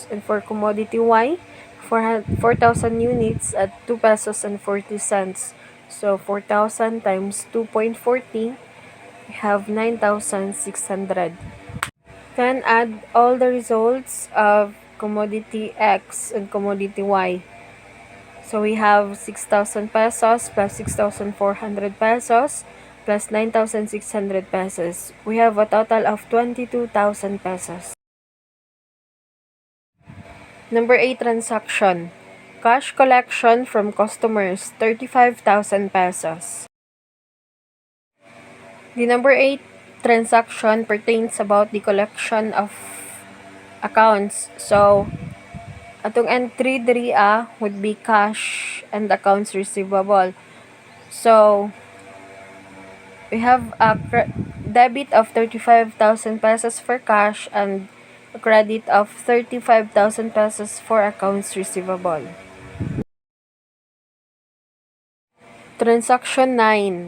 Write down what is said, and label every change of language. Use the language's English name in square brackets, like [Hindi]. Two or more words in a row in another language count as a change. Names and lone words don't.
[English] And for commodity Y, 4,000 units at 2 pesos and 40 cents. So, 4,000 times 2.40, we have 9,600. Then, add all the results of commodity X and commodity Y. So, we have 6,000 pesos plus 6,400 pesos plus 9,600 pesos. We have a total of 22,000 pesos. Number 8 transaction. Cash collection from customers, 35,000 pesos. The number 8 transaction pertains about the collection of accounts. So, [Cebuano] atong entry diri [English] would be cash and accounts receivable. So, We have a debit of 35,000 pesos for cash and a credit of 35,000 pesos for accounts receivable. Transaction 9.